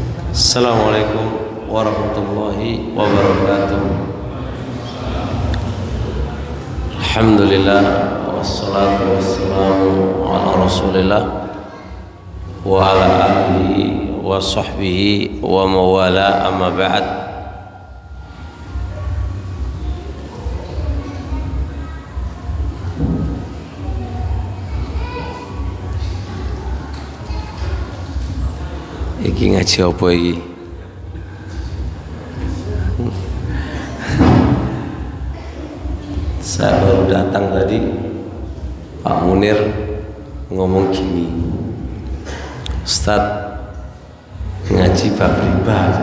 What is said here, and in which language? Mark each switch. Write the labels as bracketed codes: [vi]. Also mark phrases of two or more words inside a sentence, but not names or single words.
[ar] السلام عليكم ورحمة الله وبركاته. الحمد لله والصلاة والسلام على رسول الله وعلى آله وصحبه ومن والاه، أما بعد. [jv] Iki ngaji apa iki? [id] Saya baru datang tadi, Pak Munir ngomong gini, Ustaz, ngaji bab riba.